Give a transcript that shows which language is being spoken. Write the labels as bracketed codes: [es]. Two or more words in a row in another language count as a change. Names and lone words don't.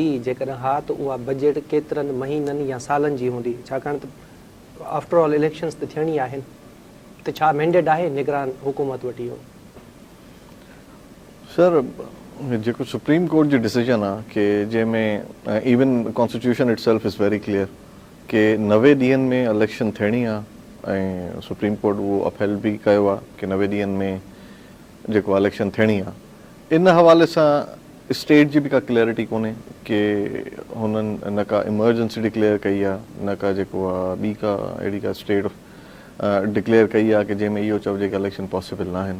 [sd] जेकॾहिं हा त उहा बजट केतिरनि महीननि या सालनि जी हूंदी? छाकाणि त [en] After all [sd] इलेक्शन्स त थियणी आहिनि, त छा मैंडेट आहे निगरान हुकूमत वटि इहो? सर, जेको सुप्रीम कोर्ट जी डिसीजन आहे कि जंहिंमें [en] even constitution itself is very clear [sd] कि 90 ॾींहंनि में इलेक्शन थियणी आहे ऐं सुप्रीम कोर्ट उहो अपहेल बि कयो आहे कि 90 ॾींहंनि में जेको इलेक्शन थियणी आहे। इन हवाले सां स्टेट जी बि का क्लैरिटी कोन्हे कि हुननि न का इमरजेंसी डिक्लेयर कई आहे, न का जेको आहे ॿी का अहिड़ी का स्टेट डिक्लेयर कई आहे कि जंहिंमें इहो चइजे कि [en] election possible [sd] न आहिनि।